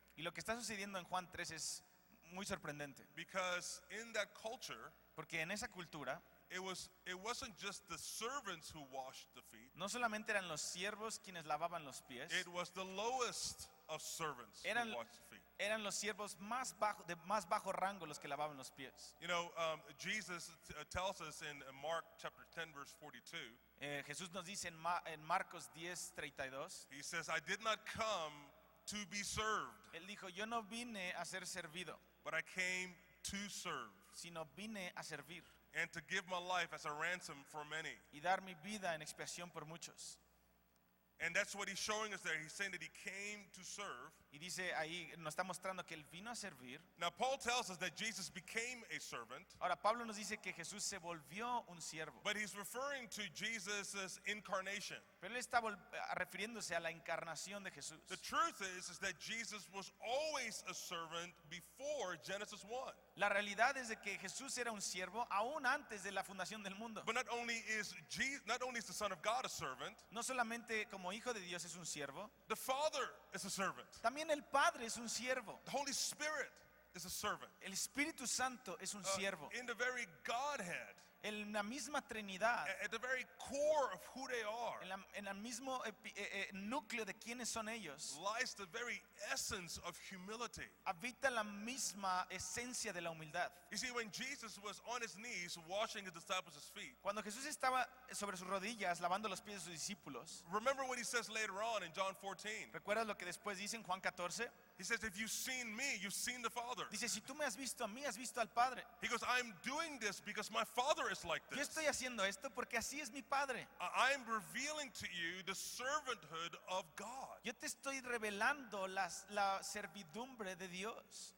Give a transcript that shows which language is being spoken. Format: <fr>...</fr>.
<es>Y lo que está sucediendo en Juan 3 es muy sorprendente,</es> <en>because in that culture,</en> <es>porque en esa cultura</es> <en>it wasn't just the servants who washed the feet.</en> <es>no solamente eran los siervos quienes lavaban los pies,</es> <en>It was the lowest of servants</en> <es>Eran-</es> <en>who washed the feet.</en> <es>eran los siervos de más bajo rango los que lavaban los pies.</es> <en>You know, Jesus tells us in Mark chapter 10 verse 42,</en> <es>Jesús nos dice en Marcos 10:32,</es> <en>he says, I did not come to be served,</en> <es>él dijo, yo no vine a ser servido,</es> <en>but I came to serve,</en> <es>sino vine a servir</es> <en>and to give my life as a ransom for many.</en> <es>y dar mi vida en expiación por muchos.</es> <en>And that's what he's showing us there. He's saying that he came to serve,</en> <es>Y dice ahí, nos está mostrando que él vino a servir.</es> <en>Now, Paul tells us that Jesus became a servant,</en> <es>Ahora Pablo nos dice que Jesús se volvió un siervo.</es> <en>but he's referring to Jesus' incarnation.</en> <es>Pero él está refiriéndose a la encarnación de Jesús.</es> <en>The truth is that Jesus was always a servant before Genesis 1.</en> <es>La realidad es de que Jesús era un siervo aún antes de la fundación del mundo.</es> <en>But not only is the Son of God a servant,</en> <es>No solamente como hijo de Dios es un siervo,</es> <en>the Father is a servant.</en> <es>también el Padre es un siervo.</es> <en>The Holy Spirit is a servant.</en> <es>El Espíritu Santo es un siervo.</es> <en>In the very Godhead,</en> <es>En la misma Trinidad,</es> <en>at the very core of who they are,</en> <es>en el mismo núcleo de quiénes son ellos,</es> <en>lies the very essence of humility.</en> <es>habita la misma esencia de la humildad.</es> <en>You see, when Jesus was on his knees washing his disciples' feet,</en> <es>Cuando Jesús estaba sobre sus rodillas lavando los pies de sus discípulos,</es> <en>remember what he says later on in John 14.</en> <es>¿recuerdas lo que después dice en Juan 14?</es> <en>He says, if you've seen me, you've seen the Father.</en> <es>Dice, si tú me has visto a mí, has visto al Padre.</es> <en>He goes, I'm doing this because my Father is like</en> <es>Yo</es> <en>this.</en> <es>estoy haciendo esto porque así es mi Padre.</es> <en>I'm revealing to you the servanthood of God.</en> <es>Yo te estoy revelando la servidumbre de Dios.</es>